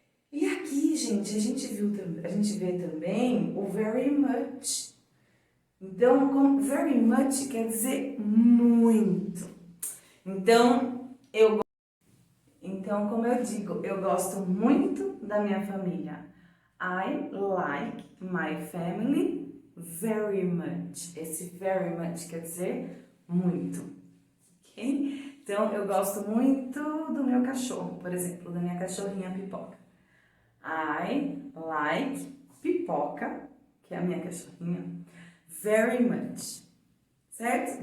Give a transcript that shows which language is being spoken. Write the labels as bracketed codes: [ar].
[pt] E aqui, gente, a gente vê também o very much. Então, very much quer dizer muito. Então, como eu digo, eu gosto muito da minha família. [en] I like my family very much. [pt] Esse very much quer dizer muito, ok? Então, eu gosto muito do meu cachorro, por exemplo, da minha cachorrinha Pipoca. [en] I like [pt] Pipoca, que é a minha cachorrinha, very much, certo?